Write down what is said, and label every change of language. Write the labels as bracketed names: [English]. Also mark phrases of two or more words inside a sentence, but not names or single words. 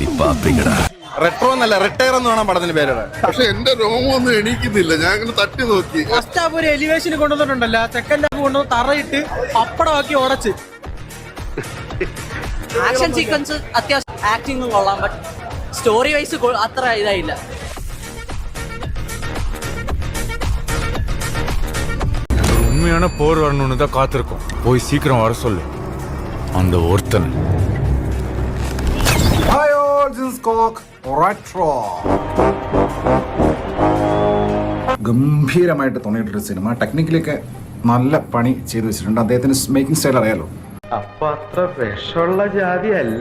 [Malayalam] റെട്രോ എന്നല്ല റിട്ടയർ എന്ന് വേണം പടത്തിന് പേരുടെ. പക്ഷെ എന്റെ രോമൊന്നും എണീക്കുന്നില്ല, ഞാൻ ഇങ്ങനെ തട്ടി നോക്കി. [English] first half [Malayalam] ഒരു എലിവേഷൻ കൊണ്ടുവന്നിട്ടുണ്ടല്ലോ, [English] second half [Malayalam] കൊണ്ടുവന്ന് തറയിട്ട് പപ്പടമാക്കി ഉടച്ച്. [English] action sequence [Malayalam] അത്യാവശ്യം ആക്ടിങ്ങും കൊള്ളാം, [English] but story wise [Malayalam] അത്ര ഇതായില്ല. [Tamil] உண்மையான போர் வரணும்னு தான் காத்திருக்கோம். போய் சீக்கிரம் வர சொல்லு அந்த ஒருத்தன். [Malayalam] ഗംഭീരമായിട്ട് തോന്നിയിട്ടൊരു സിനിമ. ടെക്നിക്കലൊക്കെ നല്ല പണി ചെയ്തു വെച്ചിട്ടുണ്ട്. അദ്ദേഹത്തിന് [English] making style [Malayalam] അറിയാലോ. അപ്പൊ അത്ര വിഷമുള്ള ജാതി അല്ല.